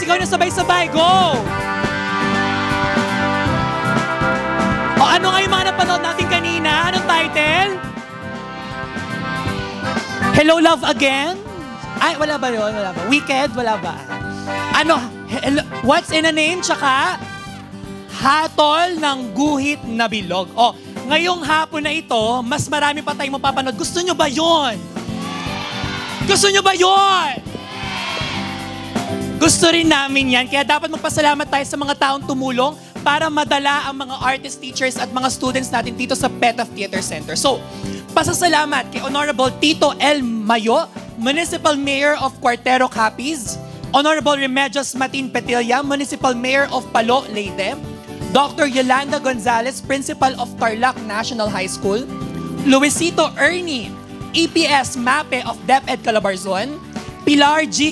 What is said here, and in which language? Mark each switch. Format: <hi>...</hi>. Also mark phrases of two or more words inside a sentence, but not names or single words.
<tl>Sigaw nyo sabay-sabay, go! O ano nga yung mga napanood natin kanina? Anong title? Hello, Love Again? Ay, wala ba yun? Wala ba? Wicked? Wala ba? Ano?</tl> <en>Hello, what's in a name?</en> <tl>Tsaka? Hatol ng guhit na bilog. O, ngayong hapon na ito, mas marami pa tayong mapapanood. Gusto nyo ba yun? Gusto nyo ba yun? Gusto rin namin yan. Kaya dapat magpasalamat tayo sa mga taong tumulong para madala ang mga artist, teachers at mga students natin dito sa PETA Theater Center. So, pasasalamat kay Honorable Tito L. Mayo,</tl> <en>Municipal Mayor of Cuartero,</en> <tl>Capiz, Honorable Remedios Matin Petilla,</tl> <en>Municipal Mayor of Palo,</en> <tl>Leyte, Dr.</tl> <en>Yolanda Gonzalez, Principal of Tarlac National High School, Luisito Ernie, EPS MAPE of DepEd Calabarzon, Pilar G.</en>